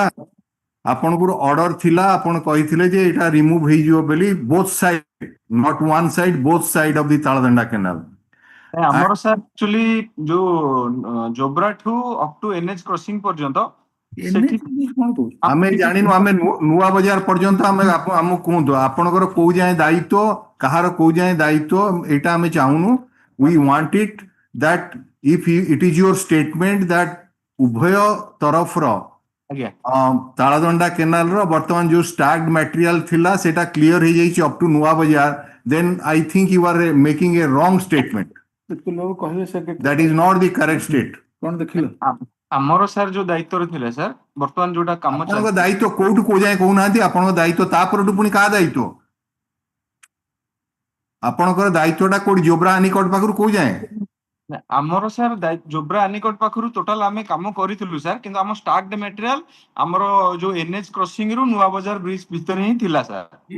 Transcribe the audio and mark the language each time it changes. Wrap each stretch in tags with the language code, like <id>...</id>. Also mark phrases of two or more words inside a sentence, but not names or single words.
<or>ଆପଣଙ୍କର ଅର୍ଡର ଥିଲା, ଆପଣ କହିଥିଲେ ଯେ ଏଇଟା ରିମୁଭ ହେଇଯିବ ବୋଲି,</or> <en>both side, not one side, both side of the Taldanda canal.</en> <or>ଆମର ସାର୍ ଆକ୍ଚୁଆଲି ଯୋଉ ଜୋବ୍ରା ଠୁ</or> <en>up to NH crossing</en> <or>ପର୍ଯ୍ୟନ୍ତ ଆମେ ଜାଣିନୁ, ଆମେ ନୂଆ ବଜାର ପର୍ଯ୍ୟନ୍ତ ଆମକୁ କୁହନ୍ତୁ ଆପଣଙ୍କର କୋଉ ଯାଏଁ ଦାୟିତ୍ୱ, କାହାର କୋଉ ଯାଏଁ ଦାୟିତ୍ୱ, ଏଇଟା ଆମେ ଚାହୁଁନୁ।</or> <en>we want it that if it is your statement that</en> <or>ଉଭୟ ତରଫର ତାଳଦଣ୍ଡା କେନାଲ ର ବର୍ତ୍ତମାନ ଯୋଉ</or> <en>stacked material</en> <or>ଥିଲା ସେଟା କ୍ଲିୟର ହେଇଯାଇଛି</or> <en>up to Nua Bazar, then I think you are making a wrong statement. That is not the correct state.</en> <or>କଣ ଦେଖିଲ? ଆମର ସାର୍ ଯୋଉ ଦାୟିତ୍ୱରେ ଥିଲେ ସାର୍, ବର୍ତ୍ତମାନ ଯୋଉଟା କାମ ଆପଣଙ୍କ ଦାୟିତ୍ୱ କୋଉଠୁ କୋଉ ଯାଏଁ କହୁନାହାନ୍ତି, ଆପଣଙ୍କ ଦାୟିତ୍ୱ ତାପରଠୁ ପୁଣି କାହା ଦାୟିତ୍ୱ? ଆପଣଙ୍କର ଦାୟିତ୍ୱଟା କୋଉଠି, ଜୋବ୍ରା ଆନିକଟ ପାଖରୁ କୋଉ ଯାଏଁ? ଆମର ସାର୍ ଜୋବ୍ରା ଆନିକଟ ପାଖରୁ ଟୋଟାଲ ଆମେ କାମ କରିଥିଲୁ ସାର୍, କିନ୍ତୁ ଆମ</or> <en>stacked material</en> <or>ଆମର ଯୋଉ</or> <en>NH crossing</en> <or>ରୁ ନୂଆ ବଜାର ବ୍ରିଜ ଭିତରେ ହିଁ ଥିଲା ସାର୍।</or>